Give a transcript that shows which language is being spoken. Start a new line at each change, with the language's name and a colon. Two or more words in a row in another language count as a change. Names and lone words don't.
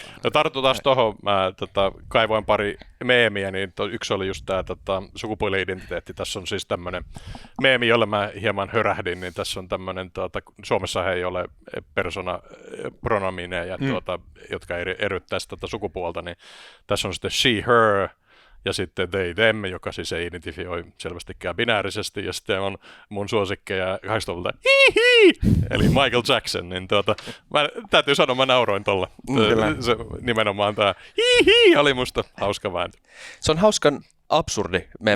Finnish: No tartutaan tuohon, mä kaivoin pari meemiä, niin yksi oli just tämä sukupuoli-identiteetti. Tässä on siis tämmöinen meemi, jolle mä hieman hörähdin, niin tässä on tämmöinen, Suomessa ei ole persona-pronomineja, jotka eryttäisi sukupuolta, niin tässä on sitten
English: she, her,
Finnish: ja sitten
English: they, them,
Finnish: joka siis ei identifioi selvästikään binäärisesti, ja sitten on suosikkeja 80-luvulta, hihi, eli Michael Jackson, niin täytyy sanoa, mä nauroin tolle. Se, nimenomaan tämä hihi oli musta hauska vääntö. Se on hauskan absurdi meme.